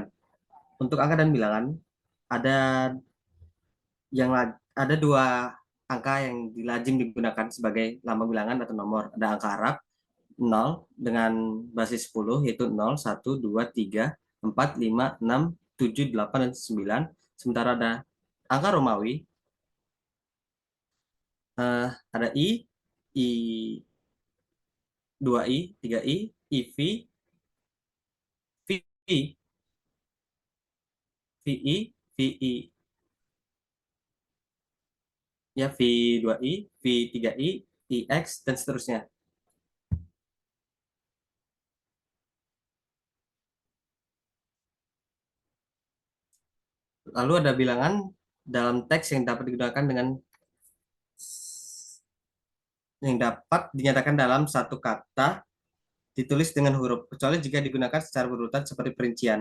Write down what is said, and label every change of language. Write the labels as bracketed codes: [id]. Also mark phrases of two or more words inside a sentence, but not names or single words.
[id] Untuk angka dan bilangan, ada ada dua angka yang lazim digunakan sebagai lambang bilangan atau nomor. Ada angka Arab 0 dengan basis 10, yaitu 0, 1, 2, 3, 4, 5, 6, 7, 8, dan 9. Sementara ada angka Romawi, ada I 2I, 3I, IV, VI, VI, VI, ya V2I, V3I, IX, dan seterusnya. Lalu ada bilangan dalam teks yang dapat digunakan yang dapat dinyatakan dalam satu kata ditulis dengan huruf, kecuali jika digunakan secara berurutan seperti perincian.